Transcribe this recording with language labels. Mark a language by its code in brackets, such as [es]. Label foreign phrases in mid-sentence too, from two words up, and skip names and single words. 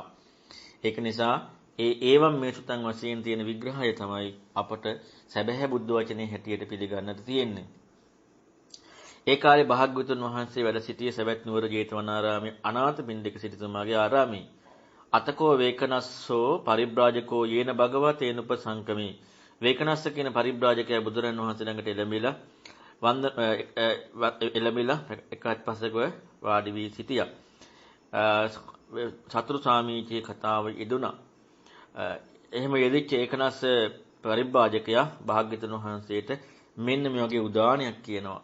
[si] ඒක නිසා [pi] ඒවම් මේ සුතං [si] වශයෙන් තියෙන විග්‍රහය තමයි අපට සැබෑ බුද්ධ වචනේ හැටියට පිළිගන්නට තියෙන්නේ. ඒ කාලේ භාග්‍යවතුන් වහන්සේ වැඩ සිටියේ සවැත් නුවර ජේතවනාරාමයේ අනාථපිණ්ඩික සිටුතුමාගේ ආරාමයේ. [pi] අතකෝ වේකනස්සෝ පරිබ්‍රාජකෝ යේන භගවා තේන උපසංකමේ. [si] වේකනස්ස කියන පරිබ්‍රාජකයා බුදුරන් වහන්සේ ළඟට එළඹිලා එකත් පස්සක වාඩි වී සිටියා. සතුරු සාමීචී කතාව යෙදුණා. එහෙම යෙදිච්ච ඒකනස්ස පරිබ්‍රාජකයා භාග්‍යවතුන් වහන්සේට මෙන්න මේ වගේ උදානයක් කියනවා.